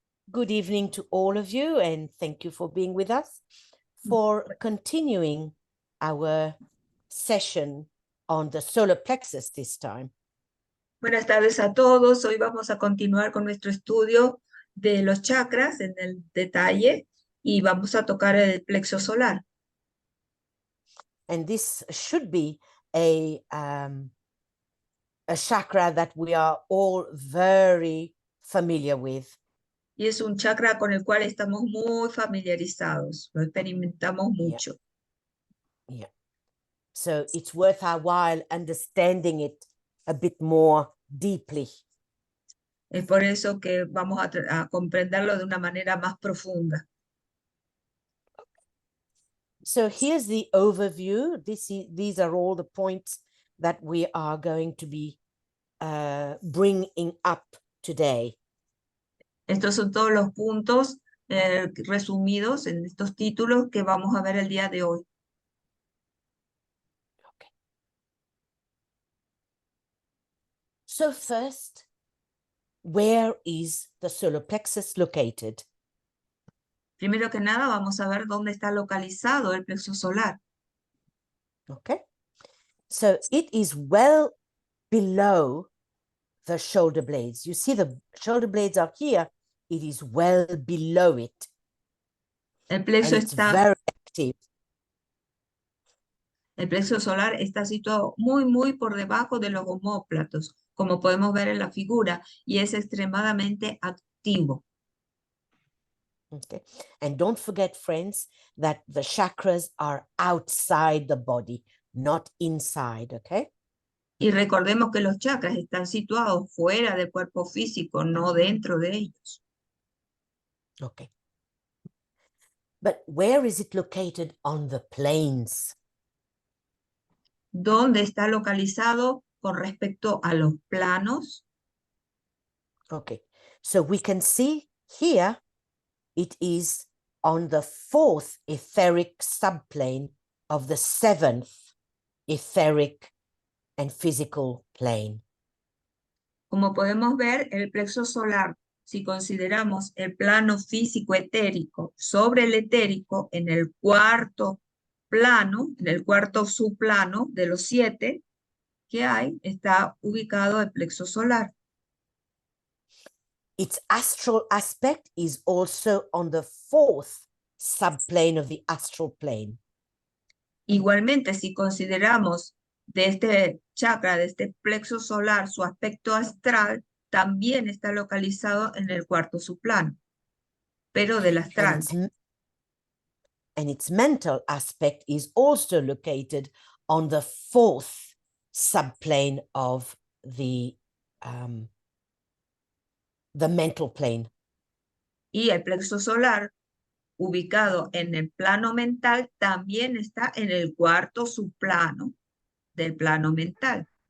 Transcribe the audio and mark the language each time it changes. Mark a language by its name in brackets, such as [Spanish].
[English] Good evening to all of you, and thank you for being with us for continuing our session on the solar plexus this time. [Spanish] Buenas tardes a todos. Hoy vamos a continuar con nuestro estudio de los chakras en el detalle y vamos a tocar el plexo solar. [English] And this should be a chakra that we are all very familiar with. [Spanish] Y es un chakra con el cual estamos muy familiarizados, lo experimentamos mucho. [English] Yeah. So it's worth our while understanding it a bit more deeply. [Spanish] Es por eso que vamos a comprenderlo de una manera más profunda. [English] So here's the overview. These are all the points that we are going to be bringing up today. [Spanish] Estos son todos los puntos resumidos en estos títulos que vamos a ver el día de hoy. [English] Okay. So first, where is the solar plexus located? [Spanish] Primero que nada, vamos a ver dónde está localizado el plexo solar. [English] Okay. So it is well below the shoulder blades. You see the shoulder blades are here. It is well below it. [Spanish] El plexo [English] And it's [Spanish] está [English] very active. [Spanish] El plexo solar está situado muy por debajo de los omóplatos, como podemos ver en la figura, y es extremadamente activo. [English] Okay. And don't forget, friends, that the chakras are outside the body, not inside, okay? [Spanish] Y recordemos que los chakras están situados fuera del cuerpo físico, no dentro de ellos. [English] Okay. But where is it located on the planes? [Spanish] ¿Dónde está localizado con respecto a los planos? [English] Okay. So we can see here it is on the 4th etheric subplane of the 7th etheric and physical plane. [Spanish] Como podemos ver, el plexo solar, si consideramos el plano físico etérico sobre el etérico en el cuarto plano, en el cuarto subplano de los 7 que hay, está ubicado el plexo solar. [English] Its astral aspect is also on the 4th subplane of the astral plane. [Spanish] Igualmente, si consideramos de este chakra, de este plexo solar, su aspecto astral, también está localizado en el cuarto subplano, pero del astral. [English] And its mental aspect is also located on the 4th subplane of the mental plane. [Spanish] Y el plexo solar, ubicado en el plano mental, también está en el cuarto subplano del plano mental.